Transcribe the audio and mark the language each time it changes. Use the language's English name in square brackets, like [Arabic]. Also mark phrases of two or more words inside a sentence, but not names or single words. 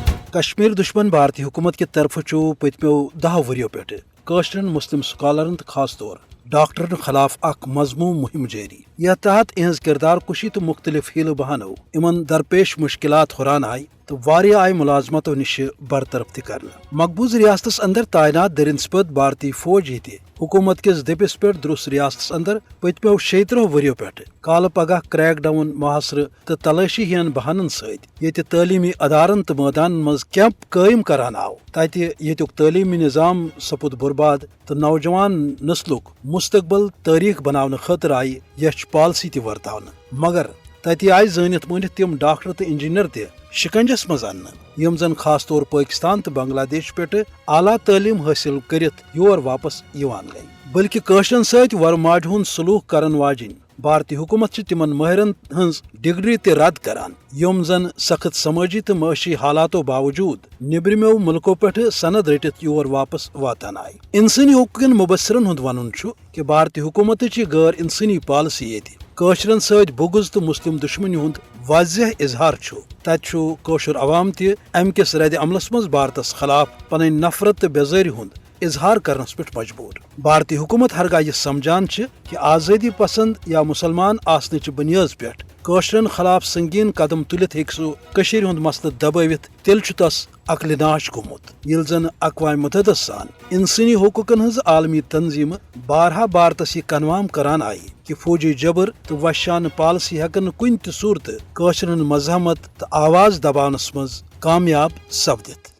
[Kashmiri] کشمیر دشمن بھارتی حکومت [Urdu] کی طرف [Kashmiri] پتمو 10 وریو پہ کاشرن مسلم سکالرن تو خاص طور ڈاکٹرن خلاف اخ مضموم مہم جاری یتھ تحت اہز کردار کشی تو مختلف ہیلو بہانو ان درپیش مشکلات ہران آئی تو واریاہ آئی ملازمتوں نش برطرف تہ مقبوض ریاستس اندر تعینات درنسپت بھارتی فوج یہ حکومت کس دپس پہ درست ریاستس اندر پتمو 36 وریو پہ کال پگہ کریک ڈاؤن محاصرہ تو تلاشی ہین بہانن ست تعلیمی ادارن تو میدان مز کیمپ قائم کران آو تت یتک تعلیمی نظام سپد برباد تو نوجوان نسلک مستقبل تاریخ بنانے خاطر آئی یچ پالسی تہ ورتاؤن مگر تت آئی زانت مانت تم ڈاکٹر تو انجینئر تہ شکنجس مز ان یم زن خاص طور پاکستان تو بنگلہ دیش پہ اعلیٰ تعلیم حاصل کرت یور واپس یوان گئی بلکہ کاشرن ست ورماج ہند سلوک کرن واجن بھارتی حکومت تمن ماہرن ہز ڈگری تہ رد کران یم زن سخت سماجی تو معاشی حالاتو باوجود نیبرمو ملکو پہ سند رٹت یور واپس واتان آئی انسانی حقوقن مبصرن ہند ون کہ بھارتی حکومت غیر انسانی پالسی یہ کاشرن ست بغض تو مسلم دشمنی ہند واضح اظہار تت کوشر عوام تہ ام کس رد عملس مز بھارتس خلاف پن نفرت تو بیزاری ہند اظہار کرنس پہ مجبور بھارتی حکومت ہرگاہ یہ سمجھان کہ آزادی پسند یا مسلمان آسنچ بنیاد پہ کاشرن خلاف سنگین قدم تلت سہ کشیر ہند مسلہ دباوت تیل تس عقل ناش گومت یل زن اقوام متحدہ سان انسانی حقوقن ہز عالمی تنظیم بارہا بھارتس یہ کنوام کران آئی کہ فوجی جبر تو وحشانہ پالسی ہیکن کن تہ صورت کاشرن مزاحمت تو آواز دبانس مز کامیاب سپدت